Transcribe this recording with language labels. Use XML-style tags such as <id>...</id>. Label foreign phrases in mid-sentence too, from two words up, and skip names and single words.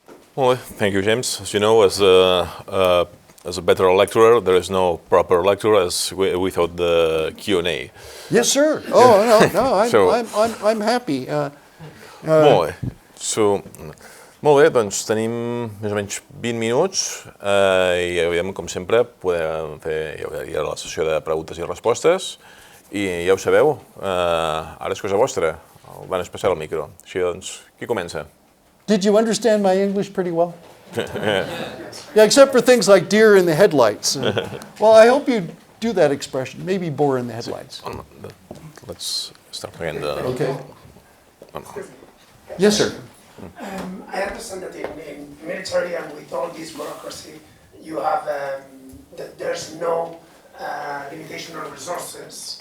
<en>Well, thank you, James. As you know, as a better lecturer, there is no proper lecturer without the Q&A. Yes, sir. Oh, no, So- I'm happy.</en> <ca>Molt bé. Molt bé, doncs tenim més o menys 20 minuts i aviam, com sempre, podem fer ja la sessió de preguntes i respostes i ja ho sabeu, ara és cosa vostra, el van passar el micro. Així doncs, qui comença?</ca> <en>Did you understand my English pretty well? Yeah, except for things like deer in the headlights. Well, I hope you do that expression, maybe boar in the headlights. Let's start again. Okay. Yes, sir. I understand that in military and with all this bureaucracy, you have that there's no limitation on resources.</en>